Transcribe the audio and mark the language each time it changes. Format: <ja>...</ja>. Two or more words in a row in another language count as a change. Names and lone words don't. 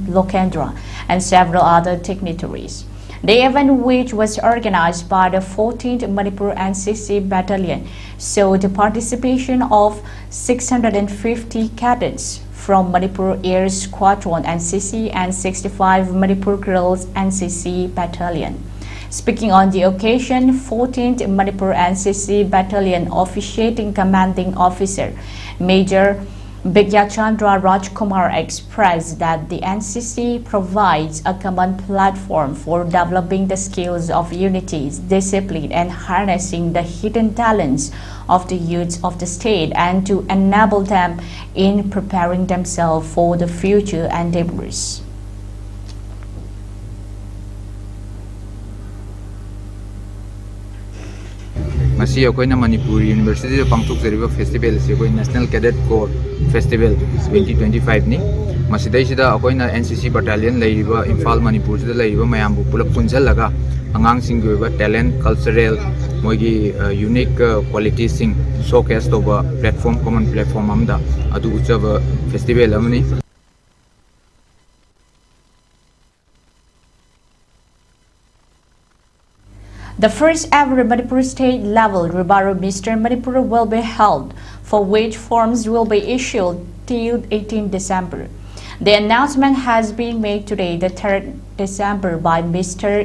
<en>Lokendra and several other dignitaries. The event, which was organized by the 14th Manipur NCC Battalion, saw the participation of 650 cadets from Manipur Air Squadron NCC and 65 Manipur Girls NCC Battalion. Speaking on the occasion, 14th Manipur NCC Battalion Officiating Commanding Officer Major Bigyachandra Rajkumar expressed that the NCC provides a common platform for developing the skills of unity, discipline, and harnessing the hidden talents of the youths of the state, and to enable them in preparing themselves for the future endeavors.</en> <mni>Masi akoina Manipur University pangthuk jariba festival se koi National Cadet Corps Festival 2025 ni masidai sida akoina NCC battalion leiba Imphal Manipur sida leiba mayambu pulap punjalaga angang sing goiba</mni> <en>talent cultural</en> <mni>moigi</mni> <en>unique qualities</en> <mni>sing showcase toba platform</mni> <en>common platform</en> <mni>amda adu uchaba festival amni.</mni> <en>The first ever Manipur state level Rubaru Mr Manipur will be held, for which forms will be issued till 18 December. The announcement has been made today, the 3rd December by Mr.</en>